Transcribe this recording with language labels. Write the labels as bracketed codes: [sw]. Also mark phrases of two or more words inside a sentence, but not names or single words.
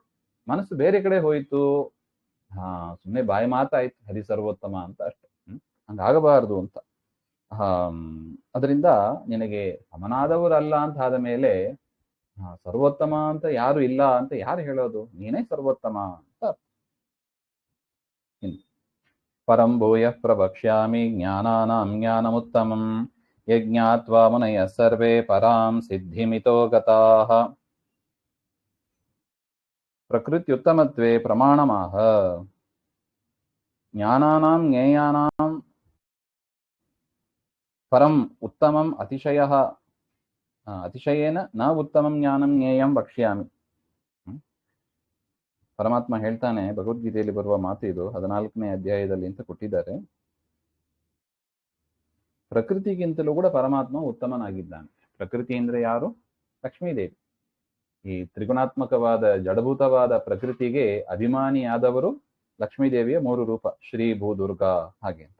[kn] ಮನಸ್ಸು ಬೇರೆ ಕಡೆ ಹೋಯ್ತು, ಸುಮ್ಮನೆ ಬಾಯಿ ಮಾತಾಯ್ತು [sa] ಹರಿ ಸರ್ವೋತ್ತಮ [kn] ಅಂತ ಅಷ್ಟೆ. ಹಂಗಾಗಬಾರದು ಅಂತ. ಅದರಿಂದ ನಿನಗೆ ಸಮನಾದವರಲ್ಲ ಅಂತ ಆದ ಮೇಲೆ ಸರ್ವೋತ್ತಮ ಅಂತ ಯಾರು ಇಲ್ಲ ಅಂತ ಯಾರು ಹೇಳೋದು? ನೀನೇ ಸರ್ವೋತ್ತಮ ಅಂತ. [sa] ಪರಂ ಭೂಯಃ ಪ್ರವಕ್ಷ್ಯಾಮಿ ಜ್ಞಾನಾನಾಂ ಜ್ಞಾನಮುತ್ತಮಂ ಯಜ್ಞಾತ್ವಾ ಮುನಯಃ ಸರ್ವೇ ಪರಾಂ ಸಿದ್ಧಿಮಿತೋ ಗತಾಃ. ಪ್ರಕೃತ್ಯುತ್ತಮತ್ವೇ ಪ್ರಮಾಣಮಾಹ ಜ್ಞಾನಾನಾಂ ಜ್ಞೇಯಾನಾಂ ಪರಂ ಉತ್ತಮಂ ಅತಿಶಯೇನ ನ ಉತ್ತಮಂ ಜ್ಞಾನಂ ಜ್ಞೇಯಂ ವಕ್ಷ್ಯಾಮಿ. [kn] ಪರಮಾತ್ಮ ಹೇಳ್ತಾನೆ, ಭಗವದ್ಗೀತೆಯಲ್ಲಿ ಬರುವ ಮಾತು ಇದು, 14ನೇ ಅಧ್ಯಾಯದಲ್ಲಿ ಅಂತ ಕೊಟ್ಟಿದ್ದಾರೆ. ಪ್ರಕೃತಿಗಿಂತಲೂ ಕೂಡ ಪರಮಾತ್ಮ ಉತ್ತಮನಾಗಿದ್ದಾನೆ. ಪ್ರಕೃತಿ ಅಂದ್ರೆ ಯಾರು? ಲಕ್ಷ್ಮೀದೇವಿ. ಈ ತ್ರಿಗುಣಾತ್ಮಕವಾದ ಜಡಭೂತವಾದ ಪ್ರಕೃತಿಗೆ ಅಭಿಮಾನಿಯಾದವರು ಲಕ್ಷ್ಮೀದೇವಿಯ 3 ರೂಪ, ಶ್ರೀ ಭೂ ದುರ್ಗಾ ಹಾಗೆ ಅಂತ.